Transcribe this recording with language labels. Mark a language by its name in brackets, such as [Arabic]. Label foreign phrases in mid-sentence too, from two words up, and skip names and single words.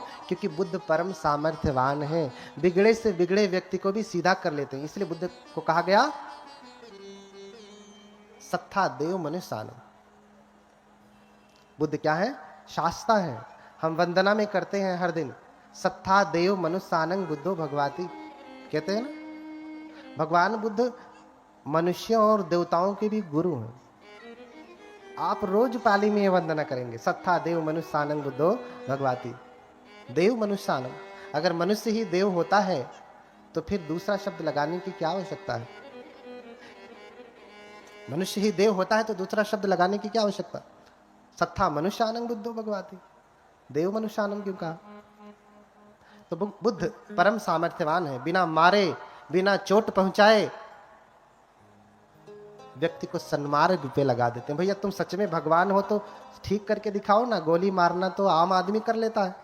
[Hindi] क्योंकि बुद्ध परम सामर्थ्यवान है। बिगड़े से बिगड़े व्यक्ति को भी सीधा कर लेते हैं। इसलिए बुद्ध को कहा गया [Pali] सत्ता देव मनुष्यान। [Hindi] बुद्ध क्या है? शास्ता है। हम वंदना में करते हैं हर दिन, [Pali] सत्ता देव मनुष्यानं बुद्धो भगवाति, [Hindi] कहते हैं ना। भगवान बुद्ध मनुष्यों और देवताओं के भी गुरु हैं। आप रोज पाली में वंदना करेंगे, [Pali] सत्ता देव मनुष्यानं बुद्धो भगवाति। देव मनुष्यानं, [Hindi] अगर मनुष्य ही देव होता है तो फिर दूसरा शब्द लगाने की क्या आवश्यकता है? मनुष्य ही देव होता है तो दूसरा शब्द लगाने की क्या आवश्यकता? [Pali] सत्ता मनुष्यानं बुद्धो भगवाति, देव मनुष्यानं [Hindi] क्यों कहा? तो बुद्ध परम सामर्थ्यवान है। बिना मारे, बिना चोट पहुंचाए व्यक्ति को सन्मार्ग पे लगा देते हैं। भैया तुम सच में भगवान हो तो ठीक करके दिखाओ ना। गोली मारना तो आम आदमी कर लेता है।